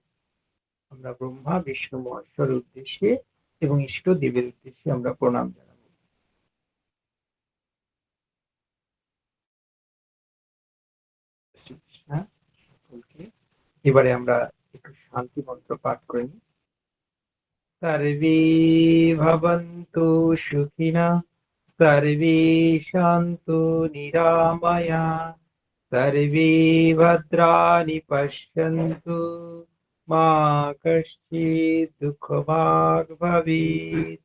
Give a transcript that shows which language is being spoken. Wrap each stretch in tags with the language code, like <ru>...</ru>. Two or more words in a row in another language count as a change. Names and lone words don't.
<bn>আমরা ব্রহ্মা বিষ্ণু মহেশ্বরের উদ্দেশ্যে এবং ইষ্ট দেবের উদ্দেশ্যে আমরা প্রণাম জানাবো। শ্রীকৃষ্ণ সকলকে। এবারে আমরা একটু শান্তি মন্ত্র পাঠ করে নিই।</bn> <sa>सर्वे भवन्तु सुखिनः, सर्वे सन्तु निरामयाः, सर्वे भद्राणि पश्यन्तु, मा कश्चित् दुःखभाग् भवेत्।</sa>